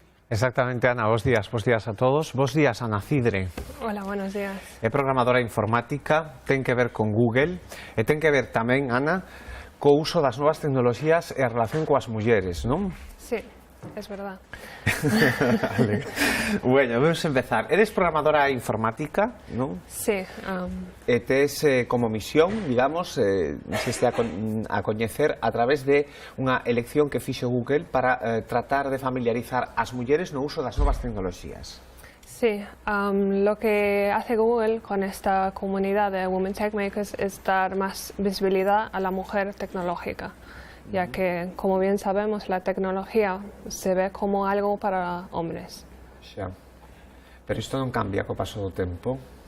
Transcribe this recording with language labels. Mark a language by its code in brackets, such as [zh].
[gl] Exactamente, Ana, bos días a todos. Bos días, Ana Cidre. [es] Hola, buenos días. [gl] É programadora informática, ten que ver con Google e ten que ver tamén, Ana, co uso das novas tecnoloxías e a relación coas mulleres, non? [es] Sí, es verdad. Vale. Bueno, vamos a empezar. Eres programadora informática, non? Sí. [gl] E tes como misión, digamos, insiste a coñecer a través de unha elección que fixo Google para tratar de familiarizar as mulleres no uso das novas tecnoloxías. [es] Sí, lo que hace Google con esta comunidad de Women Tech Makers es dar más visibilidad a la mujer tecnológica, ya que, como bien sabemos, la tecnología se ve como algo para hombres. [gl] Xa. Pero isto non cambia co paso do tempo?